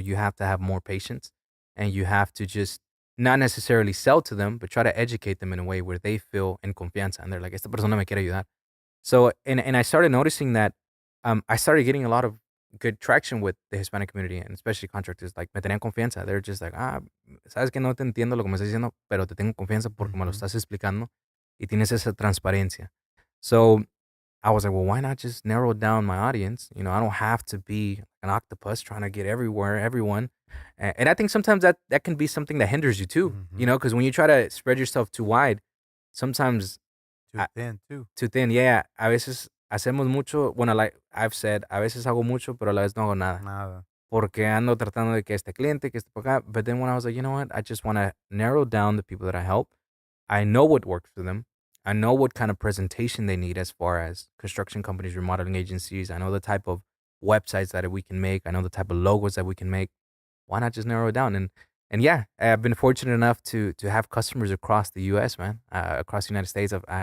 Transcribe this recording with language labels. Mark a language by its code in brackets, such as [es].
[en] So you have to have more patience and you have to just not necessarily sell to them, but try to educate them in a way where they feel [es] en confianza. [en] And they're like, [es] esta persona me quiere ayudar. [en] So, and I started noticing that I started getting a lot of good traction with the Hispanic community and especially contractors. [es] Like, me tenían confianza. [en] They're just like, [es] sabes que no te entiendo lo que me estás diciendo, pero te tengo confianza porque me lo estás explicando y tienes esa transparencia. [en] So I was like, well, why not just narrow down my audience? You know, I don't have to be an octopus trying to get everyone. And I think sometimes that can be something that hinders you too, you know, because when you try to spread yourself too wide, sometimes too thin too. Too thin, yeah. [es] A veces hacemos mucho, bueno, [en] like I've said, [es] a veces hago mucho, pero a la vez no hago nada. Porque ando tratando de que este cliente, que este por acá. [en] But then when I was like, you know what? I just want to narrow down the people that I help. I know what works for them. I know what kind of presentation they need as far as construction companies, remodeling agencies. I know the type of websites that we can make. I know the type of logos that we can make. Why not just narrow it down? And yeah, I've been fortunate enough to have customers across the U.S., man, across the United States.